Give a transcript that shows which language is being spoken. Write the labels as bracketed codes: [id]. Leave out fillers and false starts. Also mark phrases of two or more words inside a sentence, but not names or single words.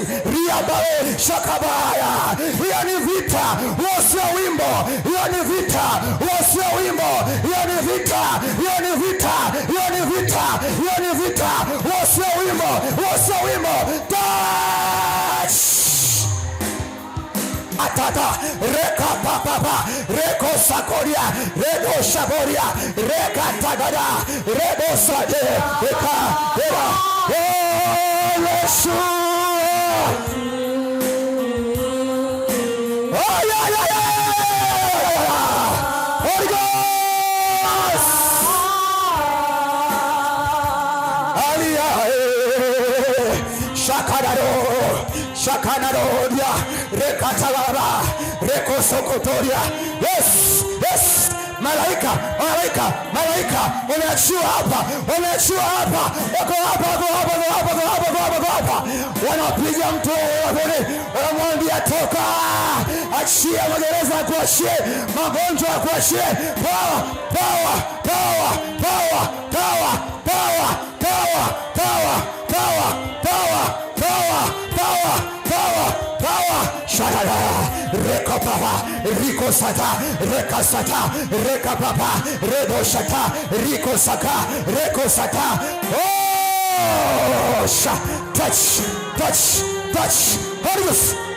[sw] Ria bale, shakabaya. Hiyo ni vita, wasio wimbo. Hiyo ni vita, wasio wimbo. Hiyo ni vita, wasio wimbo. Touch. Atata reka papa reko sakoria rego shaboria reka tagada rebo sade reka era. Oh Yesu. [en] Oh yeah. Holy Ghost. Alia shakanaro rekatalaba rekosokotoria. [sw] Yes. Malaika wameachiwa hapa. Wako hapa. Wanapiga mtu wanamwambia toka. Achia magereza, kuachie magonjwa, kuachie power. Reko papa, riko sata, reka sata, reka papa, redo shata, riko saka, reko sata. [en] Oh, touch. Holy Ghost.